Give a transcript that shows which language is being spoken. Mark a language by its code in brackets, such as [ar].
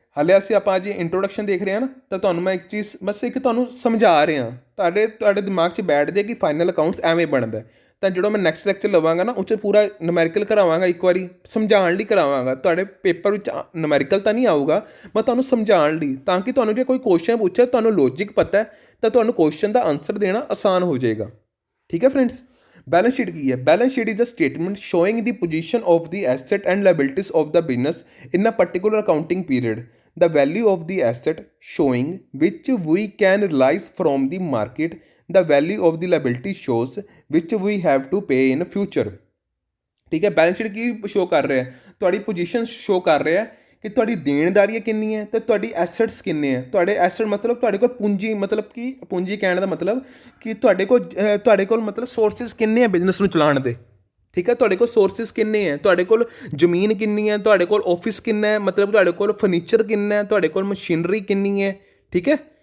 [pa] ਹਾਲੇ ਅਸੀਂ ਆਪਾਂ ਅੱਜ ਇੰਟਰੋਡਕਸ਼ਨ ਦੇਖ ਰਹੇ ਹਾਂ ਨਾ, ਤਾਂ ਤੁਹਾਨੂੰ ਮੈਂ ਇੱਕ ਚੀਜ਼ ਬਸ ਇੱਕ ਤੁਹਾਨੂੰ ਸਮਝਾ ਰਿਹਾ, ਤੁਹਾਡੇ ਦਿਮਾਗ 'ਚ ਬੈਠ ਜਾਏ ਕਿ ਫਾਈਨਲ ਅਕਾਊਂਟਸ ਐਵੇਂ ਬਣਦਾ। ਤਾਂ ਜਦੋਂ ਮੈਂ ਨੈਕਸਟ ਲੈਕਚਰ ਲਵਾਂਗਾ ਨਾ, ਉਹ 'ਚ ਪੂਰਾ ਨੂਮੈਰੀਕਲ ਕਰਾਵਾਂਗਾ, ਇੱਕ ਵਾਰੀ ਸਮਝਾਉਣ ਲਈ ਕਰਾਵਾਂਗਾ। ਤੁਹਾਡੇ ਪੇਪਰ ਵਿੱਚ ਨੂਮੈਰੀਕਲ ਤਾਂ ਨਹੀਂ ਆਊਗਾ, ਮੈਂ ਤੁਹਾਨੂੰ ਸਮਝਾਉਣ ਲਈ, ਤਾਂ ਕਿ ਤੁਹਾਨੂੰ ਜੇ ਕੋਈ ਕੁਐਸਚਨ ਪੁੱਛੇ, ਤੁਹਾਨੂੰ ਲੌਜਿਕ ਪਤਾ ਤਾਂ ਤੁਹਾਨੂੰ ਕੁਐਸਚਨ ਦਾ ਆਨਸਰ ਦੇਣਾ ਆਸਾਨ ਹੋ ਜਾਏਗਾ, ਠੀਕ ਹੈ ਫਰੈਂਡਸ। [hi] बैलेंस शीट की है, [en] Balance sheet is a statement showing the position of the asset and liabilities of the business in a particular accounting period, the value of the asset showing which we can realize from the market, the value of the liability shows which we have to pay in future, ठीक है। [hi] Balance sheet की show कर रहा है, [pa] ਤੁਹਾਡੀ position show ਕਰ ਰਿਹਾ ਕਿ ਤੁਹਾਡੀ ਦੇਣਦਾਰੀਆਂ ਕਿੰਨੀ ਹੈ ਅਤੇ ਤੁਹਾਡੀ ਐਸੈਟਸ ਕਿੰਨੇ ਹੈ। ਤੁਹਾਡੇ ਐਸੈਟ ਮਤਲਬ ਤੁਹਾਡੇ ਕੋਲ ਪੂੰਜੀ, ਮਤਲਬ ਕਿ ਪੂੰਜੀ ਕਹਿਣ ਦਾ ਮਤਲਬ ਕਿ ਤੁਹਾਡੇ ਕੋਲ ਮਤਲਬ ਸੋਰਸਿਸ ਕਿੰਨੇ ਹੈ ਬਿਜ਼ਨਸ ਨੂੰ ਚਲਾਉਣ ਦੇ, ਠੀਕ ਹੈ। ਤੁਹਾਡੇ ਕੋਲ ਸੋਰਸਿਸ ਕਿੰਨੇ ਹੈ, ਤੁਹਾਡੇ ਕੋਲ ਜ਼ਮੀਨ ਕਿੰਨੀ ਹੈ, ਤੁਹਾਡੇ ਕੋਲ ਆਫਿਸ ਕਿੰਨਾ ਹੈ, ਮਤਲਬ ਤੁਹਾਡੇ ਕੋਲ ਫਰਨੀਚਰ ਕਿੰਨਾ ਹੈ, ਤੁਹਾਡੇ ਕੋਲ ਮਸ਼ੀਨਰੀ ਕਿੰਨੀ ਹੈ, ਠੀਕ ਹੈ।